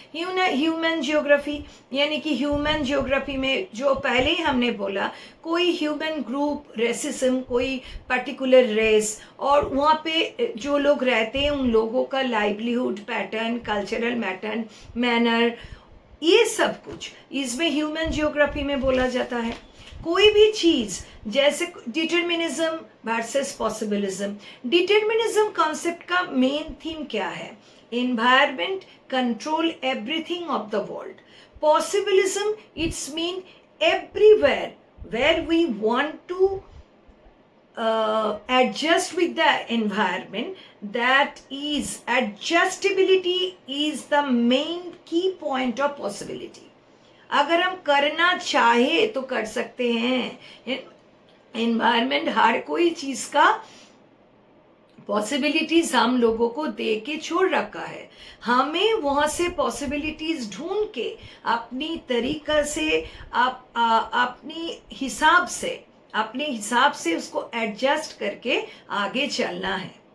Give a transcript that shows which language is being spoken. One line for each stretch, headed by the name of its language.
Hindi: Human geography यानी कि human geography में जो पहले ही हमने बोला, कोई ह्यूमन ग्रुप, रेसिज्म, कोई पर्टिकुलर रेस और वहाँ पे जो लोग रहते हैं उन लोगों का लाइवलीहुड पैटर्न, कल्चरल मैनर, ये सब कुछ इसमें ह्यूमन जियोग्राफी में बोला जाता है. कोई भी चीज़ जैसे determinism versus possibilism. Determinism concept का मेन थीम क्या है?
English: Environment control everything of the world. Possibilism it's mean everywhere where we want to adjust with the environment, that is adjustability is the main key point of possibility.
Hindi: अगर हम करना चाहे तो कर सकते हैं. एनवायरमेंट हर कोई चीज़ का पॉसिबिलिटीज हम लोगों को दे के छोड़ रखा है. हमें वहाँ से पॉसिबिलिटीज ढूंढ के अपनी तरीका से अपने हिसाब से उसको एडजस्ट करके आगे चलना है.